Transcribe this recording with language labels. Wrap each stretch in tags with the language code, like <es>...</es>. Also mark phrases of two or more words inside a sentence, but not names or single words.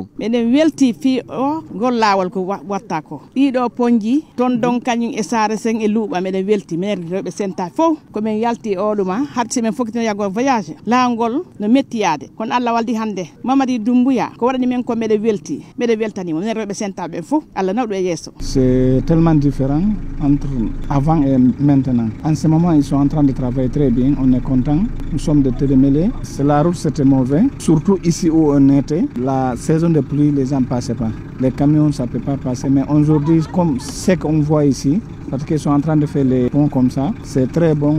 <ff>meɗen welti fi o gollawol ko watta ko ɗiɗo ponji ton don kañum e saare sen e luuɓa meɗen welti minen rewɓe Senta fof komin yalti oɗuma hadde simin fokkitino yaggo voyage laawol no mettiyade kono Allah waldi hande Mamadi Doumbouya ko waɗani men ko meɗen welti meɗen weltanimo minen rewɓe Senta ɓen fof Allah nawɗo e yesso.</ff> <fr>C'est tellement différent entre avant et maintenant. En ce moment, ils sont en train de travailler très bien. On est content. Nous sommes de Télémélé. La route, c'était mauvais. Surtout ici où on était. La saison de pluie, les gens ne passaient pas. Les camions, ça ne peut pas passer. Mais aujourd'hui, comme ce qu'on voit ici, parce qu'ils sont en train de faire les ponts comme ça, c'est très bon.</fr>